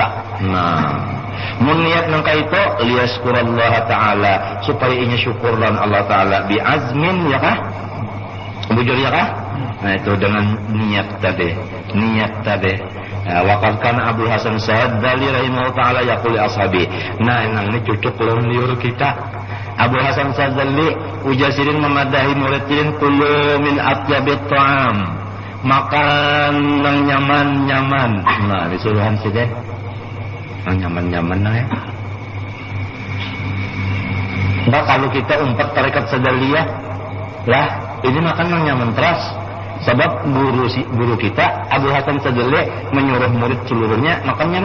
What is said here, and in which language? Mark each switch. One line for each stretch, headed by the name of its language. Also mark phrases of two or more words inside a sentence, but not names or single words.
Banjar: Nah, mun niat nangka itu
Arabic: ليشكر الله تعالى,
Banjar: supaya inya syukurlan Allah taala
Arabic: بعزم
Banjar: ya kah? Bujur ya kah? Nah, itu dengan niat tadi.
Arabic: وقد كان عبد الحسن شاذلي رحمه الله تعالى يقول لأصحابه.
Banjar: Nah, ini cucuk liur kita. Abdul Hasan Sadzali ujasirin memadahi muridin
Arabic: كلوا من أطيب الطعام.
Banjar: Makan yang nyaman-nyaman. Nah, disuruhan sih deh. Yang nyaman-nyaman nah ya. Nah, kalau kita umpat tarekat Sadzaliyah, lah ini makan yang nyaman terus. Sebab guru kita Abu Hasan Sadzali menyuruh murid seluruhnya makan nyaman.